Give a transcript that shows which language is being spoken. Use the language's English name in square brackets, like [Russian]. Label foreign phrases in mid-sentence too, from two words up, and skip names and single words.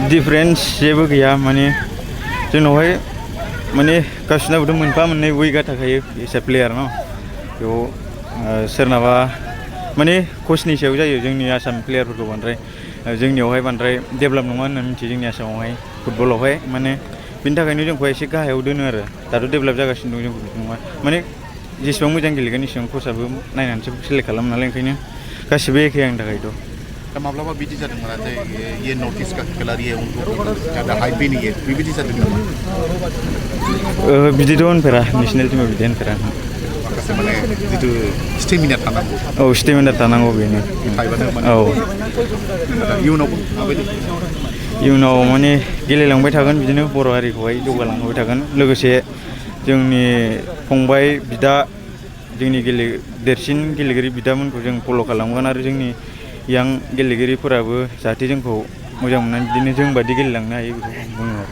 [Bodo] डिफारेन्स जेबो गैया माने जोंनावहाय माने गासिनाबोथ' मोनफा मोननै उइकआ थाखायो एसे प्लेयार न बेयाव सोरनाबा माने कचनि सायाव जायो जोंनि आसाम प्लेयारफोरखौ बांद्राय जोंनियावहाय बांद्राय डेभेलप नङा होनना मिथियो जोंनि आसामावहाय फुटबलावहाय माने बिनि थाखायनो जोंखौ एसे गाहायाव दोनो आरो दाथ' डेभेलप जागासिनो दं जोंखौ नङा माने जेसेबां मोजां गेलेगोन एसेबां कचआबो नायनानैसो सेलेक्ट खालामो नालाय ओंखायनो गासिबो एखे आंनि थाखायथ' दा माब्लाबा बिदि जादोंमोन जे [Hindi] ये नॉर्थ ईस्ट का खिलाड़ी है उनको ज़्यादा हाइप भी नहीं है [Bodo] बिबायदि जादों नामा बिदिथ' होनफेरा नेसनेल टीमाव बिदि होनफेरा माखासे माने जितु स्टेमिना थानांगौ औ स्टेमिना थानांगौ बेनो औ इयुनावबो माबायदि इयुनाव माने गेलेलांबाय थागोन बिदिनो बर' हारिखौहाय जौगालांबाय थागोन लोगोसे जोंनि फंबाय बिदा जोंनि देरसिन गेलेगिरि बिदामोनखौ जों फल' खालामगोन आरो जोंनि यां गेलेगिरिफोराबो जाहाथे जोंखौ मोजां मोननानै बिदिनो जों बादि गेलेलांनो हायो बेखौ बुङो आरो